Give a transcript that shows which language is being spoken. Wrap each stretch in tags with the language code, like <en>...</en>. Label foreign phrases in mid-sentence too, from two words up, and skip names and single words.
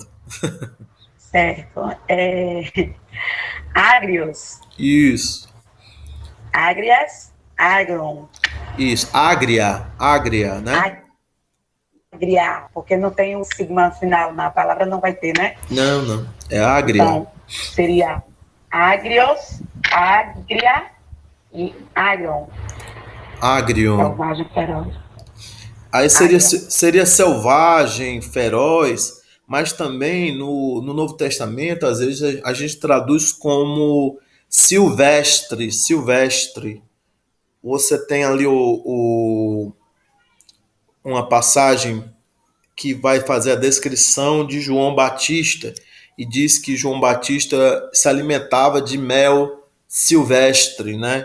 <pt>Certo. Agrios. Isso.</pt> <el>ἀγρίας, ἄγρον.</el> <pt>Isso. Ágria, né? Agria, porque não tem um sigma final na palavra, não vai ter, né? Não. É ágria. Então, seria</pt> <el>ἄγριος, ἀγρία</el> <pt>e agron. Agrion. Selvagem, feroz. Aí seria selvagem, feroz, mas também no Novo Testamento, às vezes a gente traduz como silvestre. Você tem ali uma passagem que vai fazer a descrição de João Batista e diz que João Batista se alimentava de mel silvestre, né?</pt>